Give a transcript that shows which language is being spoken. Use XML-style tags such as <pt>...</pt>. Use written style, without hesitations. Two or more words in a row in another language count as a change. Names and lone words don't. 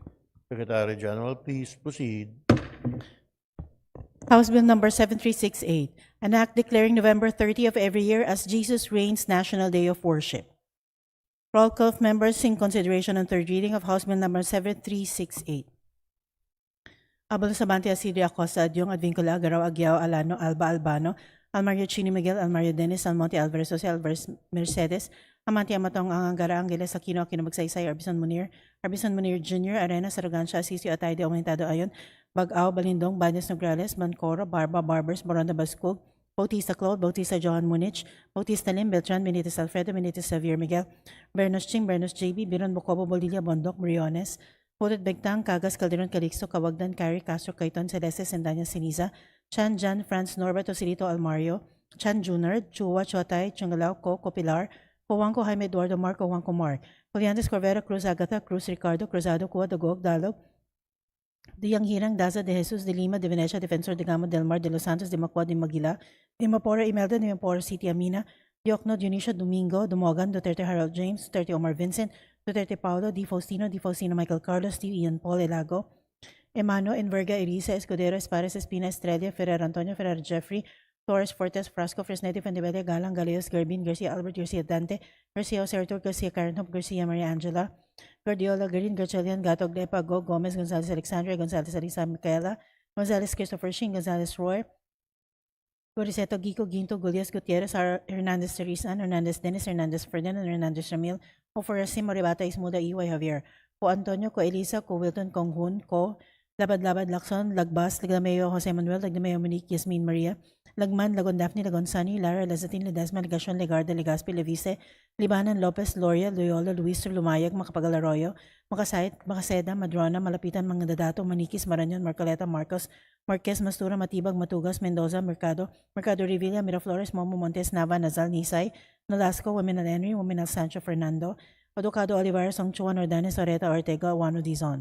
<en>Secretary General, please proceed. House Bill number 7368, an act declaring November 30 of every year as Jesus Reigns National Day of Worship. Roll call of members in consideration on third reading of House Bill number 7368. Abel Sabante Asidia Acosta, Adyong Advincula, Agaraw, Aguiao, Alano, Alba Albano, Almario Chini Miguel, Almario Dennis, Almonte Alvarez, Jose Alvarez Mercedes, Amante Amatong Angara, Angeles Aquino, Aquino Magsaysay, Arbison Munir Jr., Arena, Sarugansha, Asisio, Atayde, Aumentado Ayon, Bagao, Balindong, Banyas Nograles, Mancoro, Barba, Barbers, Moronda Bascog, Bautista Claude, Bautista Johan Munich, Bautista Lim, Beltran, Benitez Alfredo, Benitez Xavier Miguel, Bernos Ching, Bernos JB, Biron Bocobo, Bolilla, Bondoc, Briones, Pudot Begtang, Cagas, Calderon, Calixto, Kawagdan, Cari, Castro, Cayton, Celeste, Sendanya, Siniza, Chan, Jan, Franz, Norberto, Silito, Almario, Chan Jr., Chua, Chotay, Chungalao, Co, Copilar, Coanco, Jaime Eduardo, Marco, Juanco Mar, Coliantes, Corvera, Cruz, Agatha, Cruz, Ricardo, Cruzado, Cua, Dagog, Dalog, Diyang Hirang, Daza, De Jesus, De Lima, De Venecia, Defensor, De Gamo, Del Mar, De Los Santos, De Macua, De Maguila, De Mapora, Imelda, De Mapora, City Amina, Diokno, Dionisio, Domingo, Dumogan, Duterte, Harold James, Duterte, Omar Vincent, Duterte, Paulo, D. Faustino, Michael Carlos, D. Ian Paul, Elago, Emano, Enverga, Elisa, Escudero, Espares, Espina, Estrella, Ferrer, Antonio, Ferrer, Jeffrey, Torres, Fortes, Frasco, Fresneti, Fendevella, Galang, Galeos, Garbin, Garcia, Albert, Garcia Dante, Garcia, Sertor, Garcia, Karenhop, Garcia, Maria Angela, Guardiola, Garin, Garchelian, Gatog, Lepa, Go, Gomez, Gonzalez, Alexandria, Gonzalez, Alisa, Micaela, Gonzalez, Christopher Shing, Gonzalez, Roy, Goriseto, Gico, Ginto, Gulias, Gutierrez, Hernandez, Teresan, Hernandez, Dennis, Hernandez, Ferdinand, Hernandez, Ramil, Oforasim, Moribata, Ismuda, Iway, Javier, Ko Antonio, Ko Elisa, Ko Wilton, Kong Hun, Ko Labad-Labad, Lacson, Lagbas, Lagdameo, Jose Manuel, Lagdameo, Monique, Yasmin Maria, Lagman, Lagon Daphne, Lagon Sunny, Lara, Lazatin, Ledesma, Legacion, Legarda, Legazpi, Levice, Libanan, Lopez, Loria, Loyola, Luis, Lumayag, Macapagal Arroyo, Macaseda, Madrona, Malapitan, Mangdadato, Maniquis, Marañon, Marcoleta, Marcos, Marquez, Mastura, Matibag, Matugas, Mendoza, Mercado, Mercado Revilla, Miraflores, Momo, Montes, Nava, Nazal, Nisay, Nolasco, Womenal Henry, Womenal Sancho, Fernando, Educado, Olivares, Songchuan, Ordanes, Oreta, Ortega, Wano, Dizon.</en>